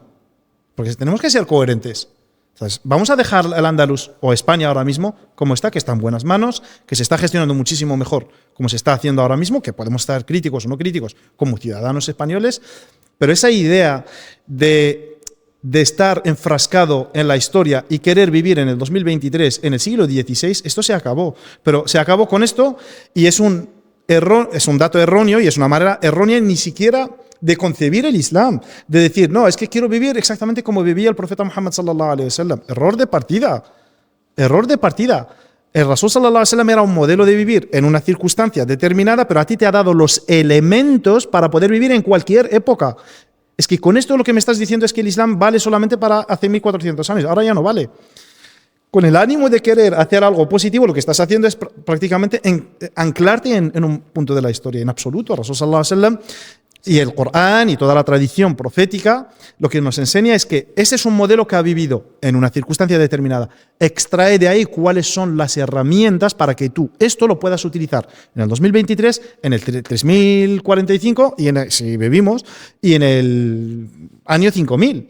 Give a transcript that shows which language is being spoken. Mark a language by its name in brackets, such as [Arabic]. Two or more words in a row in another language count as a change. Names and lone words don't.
[Spanish] Porque tenemos que ser coherentes. Entonces, vamos a dejar el Andalus o España ahora mismo como está, que está en buenas manos, que se está gestionando muchísimo mejor como se está haciendo ahora mismo, que podemos estar críticos o no críticos como ciudadanos españoles, pero esa idea de estar enfrascado en la historia y querer vivir en el 2023, en el siglo XVI, esto se acabó. Pero se acabó con esto y es un dato erróneo y es una manera errónea ni siquiera de concebir el Islam, de decir, no, es que quiero vivir exactamente como vivía el profeta Muhammad [Arabic] صلى الله عليه وسلم. [Spanish] Error de partida. El Rasul [Arabic] صلى الله عليه وسلم [Spanish] era un modelo de vivir en una circunstancia determinada, pero a ti te ha dado los elementos para poder vivir en cualquier época. Es que con esto lo que me estás diciendo es que el Islam vale solamente para hace 1400 años, ahora ya no vale. Con el ánimo de querer hacer algo positivo, lo que estás haciendo es prácticamente anclarte en un punto de la historia. En absoluto, el Rasul [Arabic] صلى الله عليه وسلم [Spanish] y el Corán y toda la tradición profética lo que nos enseña es que ese es un modelo que ha vivido en una circunstancia determinada. Extrae de ahí cuáles son las herramientas para que tú esto lo puedas utilizar en el 2023, en el 3045 y si vivimos, y en el año 5000.